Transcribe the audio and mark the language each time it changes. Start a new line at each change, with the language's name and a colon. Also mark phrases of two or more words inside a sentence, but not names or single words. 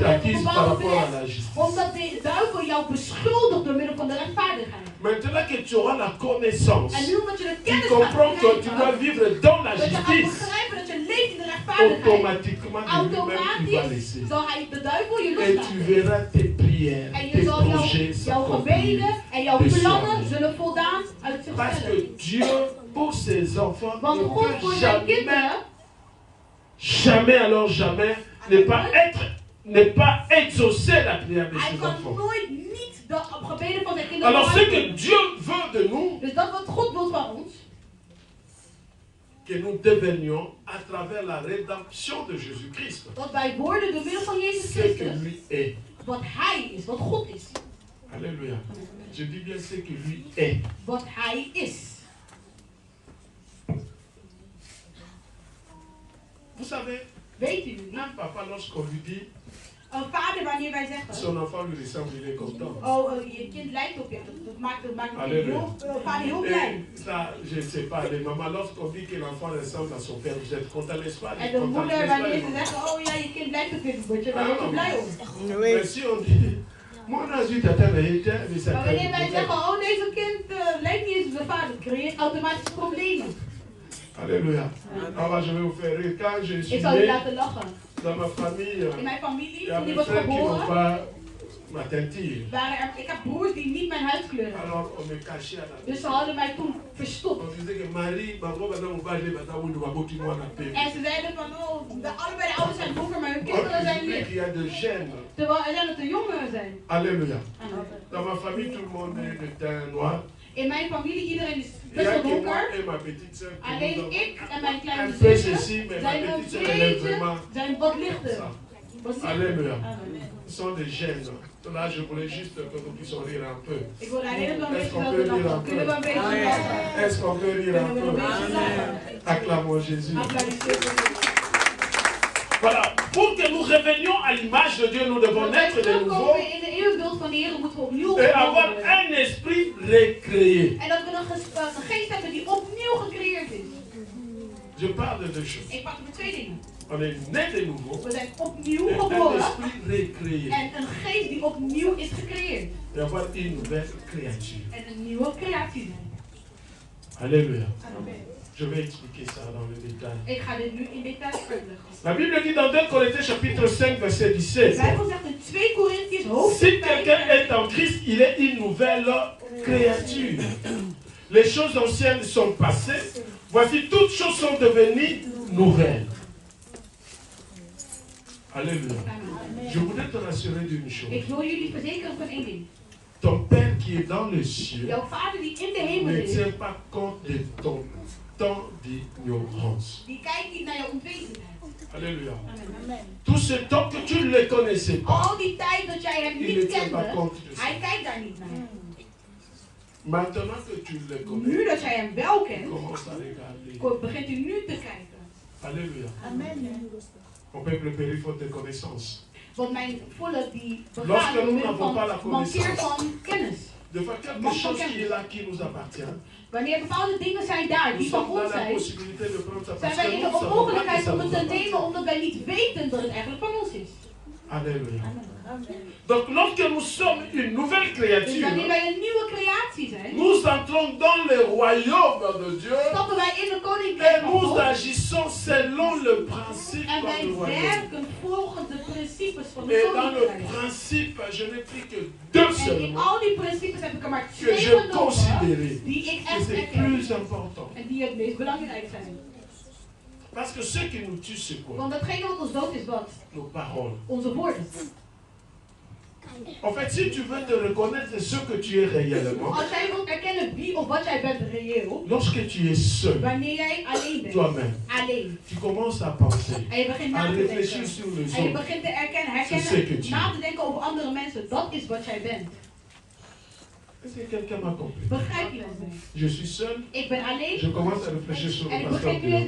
French: t'accuse par
Dutch: bepaalde
French: rapport à
Dutch: gebeden,
French: la justice.
Dutch: omdat de duivel jou beschuldigt door middel van de rechtvaardigheid.
French: Maintenant que tu auras la connaissance,
Dutch: En nu omdat je de
French: tu
Dutch: kennis gaat
French: comprends que tu dois
Dutch: krijgen,
French: vivre dans la
Dutch: dat je gaat
French: justice.
Dutch: begrijpen dat je leeft in de rechtvaardigheid,
French: Automatiquement, de lui-même, il va
Dutch: automatisch
French: laisser.
Dutch: zal hij de duivel je
French: Et tu
Dutch: loslaten.
French: verras tes prières,
Dutch: En je
French: tes
Dutch: zal
French: projets
Dutch: jouw
French: s'accomplir.
Dutch: gebeden en jouw
French: de
Dutch: plannen
French: soirée.
Dutch: zullen voldaan uit
French: Parce
Dutch: zichzelf.
French: que Dieu, pour ses enfants,
Dutch: Want
French: ne
Dutch: God voor
French: peut
Dutch: zijn
French: jamais,
Dutch: kinderen,
French: jamais, alors jamais, ne pas exaucer la prière de
Dutch: hij
French: ses
Dutch: kan
French: enfants.
Dutch: nooit niet de gebeden van zijn kinderen
French: Alors ce que
Dutch: beantwoorden.
French: Dieu veut de nous,
Dutch: Dus dat wat God wil van ons,
French: que nous devenions à travers la rédemption de Jésus-Christ,
Dutch: dat wij worden door middel van Jezus
French: ce que
Dutch: Christus,
French: lui est.
Dutch: wat hij is, wat God is.
French: Alléluia. Je dis bien ce que lui est.
Dutch: Wat hij is.
French: Vous savez,
Dutch: Weet u niet?
French: un papa, lorsqu'on lui dit,
Dutch: Een vader, wanneer wij zeggen,
French: son enfant lui ressemble, il est content.
Dutch: je kind lijkt op je, dat maakt een
French: Alléluia.
Dutch: vader heel blij.
French: Et ça, je ne sais pas, les mamans, lorsqu'on dit que l'enfant ressemble à son père, vous êtes content, n'est-ce pas?
Dutch: En de
French: Content,
Dutch: moeder,
French: n'est-ce pas,
Dutch: wanneer
French: les
Dutch: ze
French: mamans?
Dutch: zeggen, oh ja, je kind lijkt op je, word je daar word je blij om.
French: Mais si on dit, moi, on a vu ta tête, mais ça
Dutch: Maar
French: crée
Dutch: wanneer wij
French: des
Dutch: zeggen,
French: problèmes.
Dutch: oh deze kind lijkt niet eens op zijn vader, creëert automatisch problemen.
French: Alléluia. Alors, je vais vous faire rire. Quand je suis
Dutch: Ik zal je
French: né,
Dutch: laten lachen.
French: dans ma famille,
Dutch: In mijn
French: il
Dutch: familie,
French: y a
Dutch: toen die
French: mes
Dutch: was
French: frères qui n'ont
Dutch: geboren,
French: pas ma teinture.
Dutch: ik heb broers die niet mijn huidskleur hadden.
French: Alors, on me cachait à la
Dutch: Dus
French: maison.
Dutch: ze hadden mij toen verstopt.
French: On disait que Marie, ma robe, elle m'a ouvert, elle m'a dit, moi, on a payé.
Dutch: En ze zeiden van, oh, allebei de ouders zijn donker, maar hun kinderen zijn
French: Il
Dutch: licht.
French: y a de gènes.
Dutch: Terwijl er zijn dat de jongeren zijn.
French: Alléluia. Dans ma famille, tout le monde est de teint noir.
Dutch: In mijn familie, iedereen is
French: Il y
Dutch: best
French: a
Dutch: wel
French: que moi
Dutch: donker.
French: et ma petite soeur qui nous
Dutch: Alleen
French: avons
Dutch: ik en mijn
French: un
Dutch: kleine
French: peu
Dutch: zusje
French: ceci, mais ma
Dutch: zijn een
French: petite soeur, elle est
Dutch: beetje,
French: vraiment
Dutch: zijn wat lichter.
French: ça.
Dutch: Wat lichter.
French: Alléluia. Amen. Ce sont des gènes. Là, je voulais juste que nous puissions rire un peu.
Dutch: Ik wil daar helemaal een
French: Est-ce
Dutch: beetje
French: qu'on
Dutch: wel
French: peut lire un
Dutch: lachen. Kunnen we een
French: peu?
Dutch: beetje lachen?
French: Est-ce qu'on peut rire un
Dutch: Kunnen we een
French: peu?
Dutch: beetje lachen?
French: Acclamons Jésus. Applaudissez. Voilà. Pour que nous revenions à l'image de Dieu, nous devons
Dutch: Als wij
French: naître de nouveau
Dutch: terugkomen in de eeuwbeeld van de Heer, moeten we opnieuw
French: et
Dutch: geboren
French: avoir
Dutch: worden.
French: un esprit recréé.
Dutch: En dat we een geest hebben die opnieuw gecreëerd is.
French: Je parle de deux choses.
Dutch: Ik pak er twee dingen.
French: On est né de nouveau
Dutch: We zijn opnieuw
French: et un
Dutch: geboren.
French: esprit recréé.
Dutch: En een geest die opnieuw is gecreëerd.
French: Et avoir une nouvelle créature.
Dutch: En een nieuwe creatie.
French: Alléluia. Amen. Je vais expliquer ça dans le détail.
Dutch: Ik ga dit nu in detail uitleggen.
French: La Bible dit dans 2 Corinthiens chapitre 5 verset De 17.
Dutch: Bijbel zegt in 2 Korintiërs
French: Si
Dutch: hoofdstuk
French: quelqu'un
Dutch: 5.
French: est en Christ, il est une nouvelle créature. Les choses anciennes sont passées. Voici, toutes choses sont devenues nouvelles. Alléluia. Amen. Je voudrais te rassurer d'une chose.
Dutch: Ik wil jullie verzekeren van één ding.
French: Ton Père qui est dans les cieux
Dutch: Jouw vader die in de hemel
French: ne
Dutch: is,
French: tient pas compte de ton temps d'ignorance.
Dutch: die kijkt niet naar jouw onwetendheid.
French: Alléluia. Amen. Tout ce temps que tu ne le connaissais pas,
Dutch: Al die tijd dat jij hem
French: il ne
Dutch: niet
French: tient pas
Dutch: kende,
French: compte de ça.
Dutch: hij kijkt daar niet naar.
French: Maintenant que tu le
Dutch: Nu
French: connais,
Dutch: dat jij hem wel kent,
French: commence à regarder.
Dutch: begint u nu te kijken.
French: Alléluia. Amen. Mon peuple périt faute de connaissance.
Dutch: Want mijn volk die
French: Lorsque
Dutch: begaat
French: nous
Dutch: omwille
French: n'avons pas la
Dutch: van mankeert
French: connaissance
Dutch: van kennis.
French: de faire quelque chose qui est là, qui nous appartient,
Dutch: Wanneer bepaalde dingen zijn daar
French: nous
Dutch: die van
French: sommes dans
Dutch: ons
French: la
Dutch: zijn,
French: possibilité de prendre ça
Dutch: zijn
French: parce
Dutch: wij
French: que
Dutch: in
French: nous
Dutch: de
French: ne savons pas que
Dutch: onmogelijkheid
French: ça
Dutch: om
French: nous
Dutch: het te
French: appartient.
Dutch: nemen omdat wij niet weten dat het eigenlijk van ons is.
French: Alléluia. Donc lorsque nous sommes une nouvelle
Dutch: Dus
French: créature,
Dutch: wanneer wij een nieuwe creatie zijn,
French: nous entrons dans le royaume de Dieu
Dutch: stappen wij in de
French: et
Dutch: koninkrijk van
French: nous
Dutch: God.
French: agissons selon le principe
Dutch: En
French: du
Dutch: wij
French: royaume.
Dutch: werken volgens de principes van de
French: Et dans le
Dutch: koninkrijk.
French: principe, je n'ai pris que deux
Dutch: En in
French: seulement
Dutch: al die principes heb ik er maar
French: que
Dutch: twee
French: je
Dutch: genomen
French: considérais
Dutch: die ik
French: que
Dutch: echt
French: c'est
Dutch: herken.
French: plus important.
Dutch: En die het meest belangrijk zijn.
French: Parce que ce qui nous tue, c'est quoi?
Dutch: Want datgene wat ons dood is wat?
French: Nos paroles.
Dutch: Onze woorden.
French: En fait, si tu veux te reconnaître ce que tu es réellement,
Dutch: Als jij wilt erkennen wie of wat jij bent reëel,
French: lorsque tu es seul,
Dutch: wanneer jij alleen bent,
French: toi-même,
Dutch: alleen,
French: tu commences à penser,
Dutch: en je begint
French: à
Dutch: na te
French: réfléchir
Dutch: denken,
French: sur les
Dutch: en je
French: autres.
Dutch: begint te herkennen,
French: C'est ce que tu
Dutch: herkennen, na te denken over andere mensen, dat is wat jij bent.
French: Est-ce que quelqu'un m'a compris?
Dutch: Begrijp je dat mee?
French: Je suis seul,
Dutch: Ik ben alleen
French: je commence à réfléchir sur
Dutch: en
French: le
Dutch: ik
French: pasteur
Dutch: begin nu eens